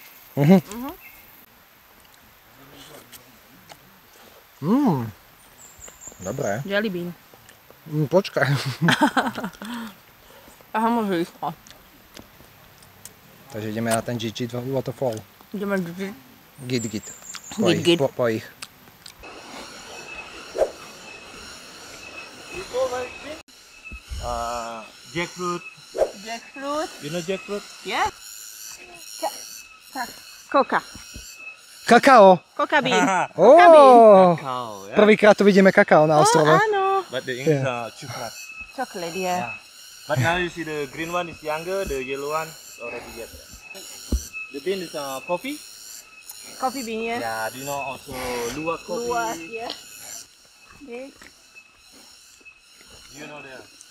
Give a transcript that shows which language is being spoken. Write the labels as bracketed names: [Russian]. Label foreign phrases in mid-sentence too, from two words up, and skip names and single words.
[Slovak] Dobré. [English] Jelly bean. [Slovak] Počkaj. Aha, môže ísť. Takže ideme na ten Gigi Waterfall. Ideme Gigi. Git. Git. Po ich. [English] Jackfruit. Jackfruit. You know jackfruit? Yeah. Coca. [Slovak] Kakao! [English] Coca bean. [Slovak] Ó, [English] Cow, yeah? [Slovak] prvýkrát tu vidíme kakao na ostrove. Áno. [English] But the English chocolate. Chocolate, yeah. But now you see the green one is younger, the yellow one is already yet. The bean is coffee. Coffee bean, yeah. Yeah, do you know also luwak coffee? Luwak, yeah. Big. You know the